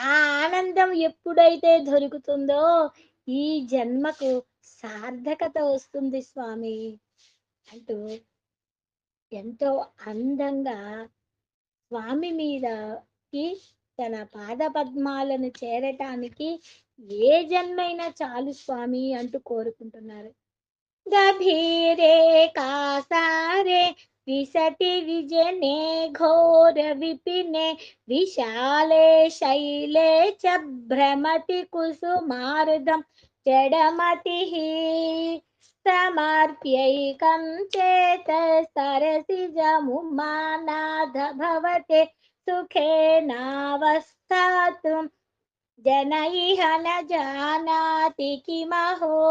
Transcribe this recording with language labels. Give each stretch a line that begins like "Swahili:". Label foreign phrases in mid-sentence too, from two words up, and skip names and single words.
Telugu: ఆ ఆనందం ఎప్పుడైతే దొరుకుతుందో ఈ జన్మకు సార్థకత వస్తుంది స్వామి అంటూ ఎంతో అందంగా స్వామి మీదకి తన పాద పద్మాలను చేరటానికి ఏ జన్మైనా చాలు స్వామి అంటూ కోరుకుంటున్నారు.
Sanskrit: गभीरे कासारे विशति विजने घोर विपिने विशाले शैले च भ्रमति कुसुमार्धं जडमतिः समर्प्यैकं चेतसरसिजमुमानाथ भवते सुखेनावस्थातु जन इह न जानाति किमहो